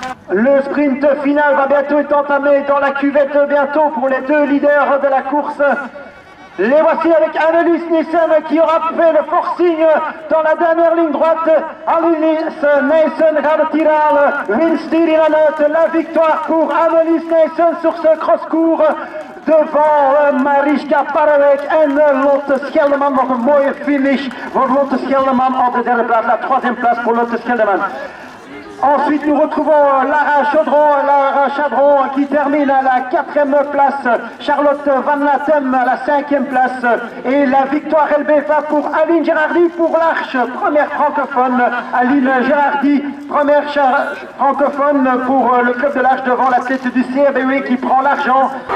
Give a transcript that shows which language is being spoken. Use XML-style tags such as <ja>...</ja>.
<fr>Le sprint final va bientôt être entamé dans la cuvette bientôt pour les deux leaders de la course. Les voici avec Annelies Nielsen qui aura fait le forcing dans la dernière ligne droite.</fr> <nl>Annelies Nielsen gaat het hier halen. Winst hier in Anut.</nl> <fr>La victoire pour Annelies Nielsen sur ce cross-court. Devant Mariska Parek en Lotte Scheldeman.</fr> <nl>Nog een mooie finish voor Lotte Scheldeman op de derde plaats.</nl> <fr>La troisième place pour Lotte Scheldeman. Ensuite, nous retrouvons Lara Chadron qui termine à la 4e place, Charlotte Van Latem à la 5e place et la victoire LBFA pour Aline Gérardi pour l'Arche, première francophone. Aline Gérardi, première francophone pour le club de l'Arche devant l'athlète du CRBW qui prend l'argent.</fr>